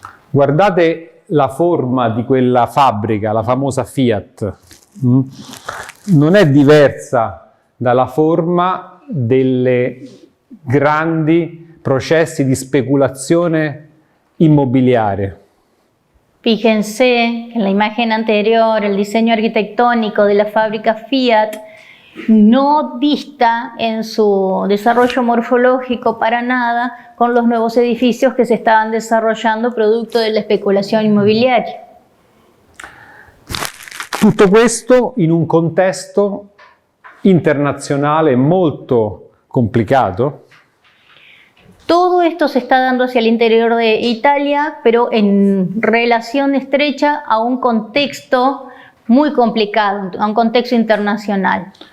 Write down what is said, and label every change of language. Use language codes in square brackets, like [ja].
[it] Guardate la forma di quella fabbrica, la famosa Fiat. Non è diversa dalla forma delle grandi processi di speculazione immobiliare. [es] Fíjense que en la imagen anterior, el diseño arquitectónico de la fábrica Fiat no dista en su desarrollo morfológico para nada con los nuevos edificios que se estaban desarrollando producto de la especulación inmobiliaria. [it] Tutto questo in un contesto internazionale molto complicato. [es] Todo esto se está dando hacia el interior de Italia, pero en relación estrecha a un contexto muy complicado, a un contexto internazionale.